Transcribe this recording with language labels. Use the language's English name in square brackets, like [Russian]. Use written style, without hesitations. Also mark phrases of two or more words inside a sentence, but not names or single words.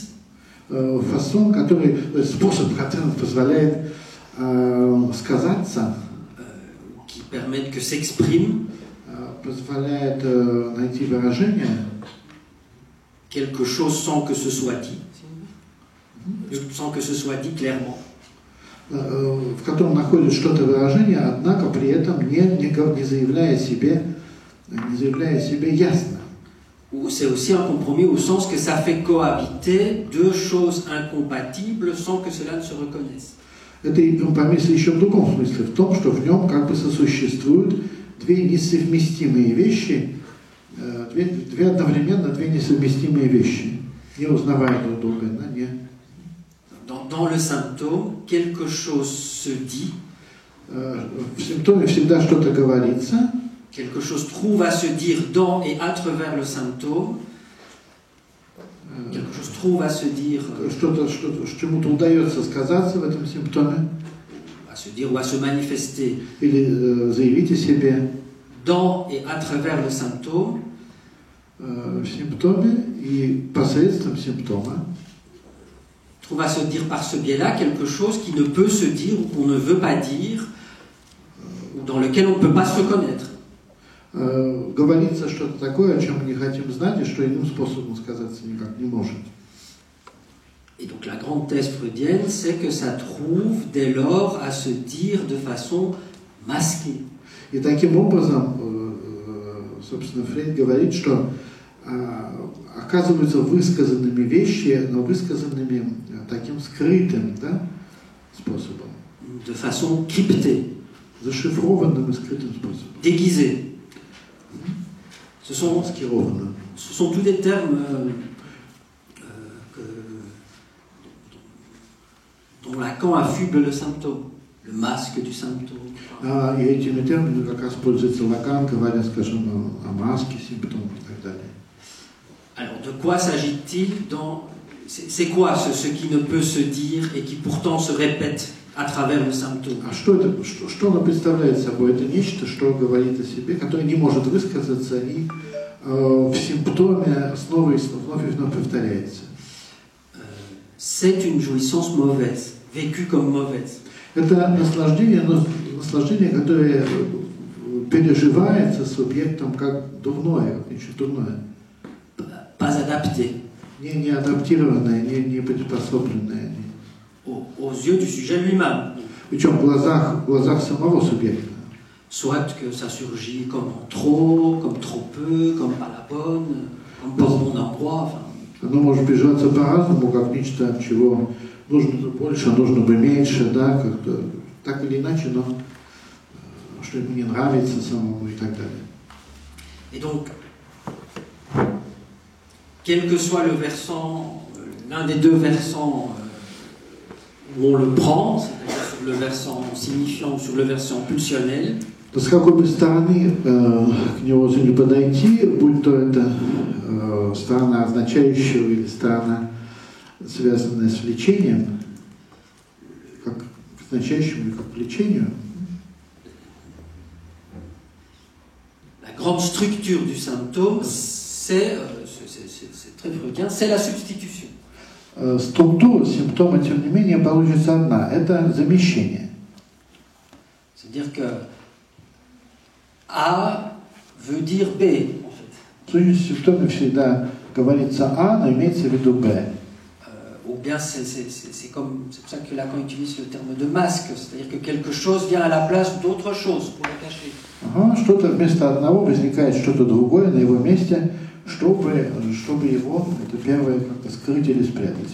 [Russian] Фасон, способ, который позволяет сказаться, [French] qui permettent que s'exprime [Russian] позволяет найти выражение [French] quelque chose sans que ce soit dit, sans que ce soit dit clairement. [Russian] В котором находит что-то выражение, однако при этом не заявляя себе ясно. [French] C'est aussi un compromis au sens que ça fait cohabiter deux choses incompatibles sans que cela ne se reconnaisse. [Russian] Это и компромисс еще в другом смысле, в том, что в нем как бы сосуществуют две несовместимые вещи, одновременно две несовместимые вещи, не узнавая друг друга, да, не. [French] Dans le symptôme, quelque chose se dit. [Russian] В симптоме всегда что-то говорится. [French] Quelque chose trouve à se dire dans et à travers le symptôme. Quelque chose trouve à se dire. [Russian] Чему-то удается сказаться в этом симптоме. [French] À se dire ou à se manifester. [Russian] Или заявить о себе. [French] Dans et à travers le symptôme. [Russian] В симптоме и посредством симптома. [French] Trouve à se dire par ce biais-là quelque chose qui ne peut se dire ou qu'on ne veut pas dire, ou dans lequel on ne peut pas se reconnaître. [Russian] Говорится что-то такое, о чем мы не хотим знать, и что иным способом сказаться никак не может. [French] Et donc la grande thèse freudienne, c'est que ça trouve dès lors à se dire de façon masquée. [Russian] И таким образом, собственно, Фрейд говорит, что оказываются высказанными вещи, но высказанными таким скрытым, да, способом. [French] De façon cryptée. [Russian] Зашифрованным и скрытым способом. [French] Déguisée. Ce sont tous des termes dont Lacan affuble le symptôme, le masque du symptôme. [Russian] И этими терминами как раз пользуется Лакан, говоря, скажем, о маске симптомов и так далее. [French] Alors, de quoi s'agit-il c'est quoi ce qui ne peut se dire et qui pourtant se répète à travers le symptôme? [Russian] А что оно представляет собой? Это нечто, что говорит о себе, которое не может высказаться и в симптоме снова и вновь повторяется. [French] C'est une jouissance mauvaise, vécue comme mauvaise. [Russian] Это наслаждение, которое переживается субъектом как дурное, как нечто дурное. [French] Pas adapté. [Russian] Не адаптированное, не приспособленное. [French] Aux yeux du sujet lui-même. [Russian] Причем в глазах самого субъекта. [French] Soit que ça surgit comme en trop, comme trop peu, comme pas la bonne, comme pas au bon endroit. Enfin. [Russian] Оно может переживаться по-разному, как нечто, чего нужно больше, нужно бы меньше, да, как-то так или иначе, но что ему не нравится самому и так далее. [French] Et donc, quel que soit le versant, l'un des deux versants où on le prend, c'est-à-dire sur le versant signifiant ou sur le versant pulsionnel, [Russian] с какой бы стороны к него не подойти, будь то это сторона означающего или сторона, связанная с влечением, как к означающему или как к влечению. [French] La grande structure du symptôme, c'est très freudien, c'est la substitution. [Russian] Структура симптома, тем не менее, получится одна. Это замещение. [French] C'est-à-dire que A veut dire B, en fait. [Russian] В сущности, в симптоме всегда говорится А, но имеется в виду Б. [French] Ou bien c'est pour ça que Lacan utilise le terme de masque, c'est-à-dire que quelque chose vient à la place d'autre chose pour le cacher. [Russian] Ага, что-то вместо одного возникает что-то другое на его месте, чтобы его, это первое, как-то скрыть или спрятать.